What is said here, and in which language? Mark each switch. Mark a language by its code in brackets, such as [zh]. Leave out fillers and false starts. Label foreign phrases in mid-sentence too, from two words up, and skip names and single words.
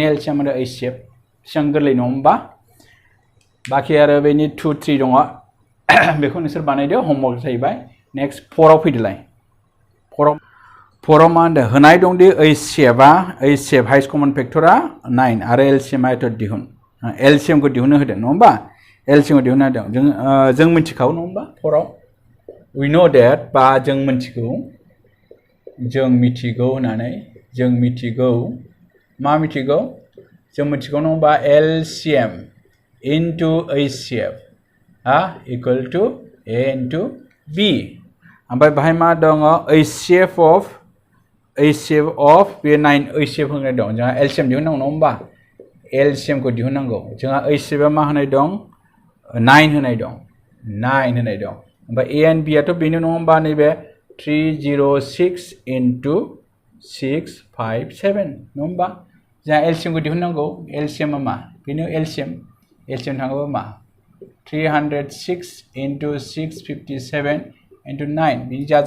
[brx] एलसिएम आरो ओइसिएफ बेसेबां गोरलै नङा होमबा बाखि आरो बेनि 2 3 दङ बेखौ नोंसोर बानायदो होमवर्क जाहैबाय नेक्स्ट 4 आव फैदोलाय 4 आव मा होनदों होनाय दंदि ओइसिएफ [en] highest common factor [brx] 9 आरो एलसिएम आयत दिहुन एलसिएम को दिहुननो होदों नङा होमबा एलसिएम को दिहुननो होदों जों मिथिखागौ नङा होमबा 4 आव [en] we know that [brx] बा जों मिथिगौ होननानै जों मिथिगौ मा मिथिगौ जों मिथिगौ नङा होमबा एलसिएम into ओइसिएफ [en] equal to [brx] A into B ओमफ्राय बाहाय मा दङ [en] HCF of [brx] बे 9 ओइसिएफ होनाय दं जोंहा एलसिएम दिहुननांगौ नङा होमबा एलसिएम को दिहुननांगौ जोंहा ओइसिएफआ मा होनाय दं 9 होनाय दं ओमफ्राय [en] A and B [brx] आथ' बेनो नङा होमबा नैबे 306 into 657 नङा होमबा जोंहा एलसिएम को दिहुननांगौ एलसिएमआ मा बेनो एलसिएम थाङोबा मा 306 into 657 into 9 बिनि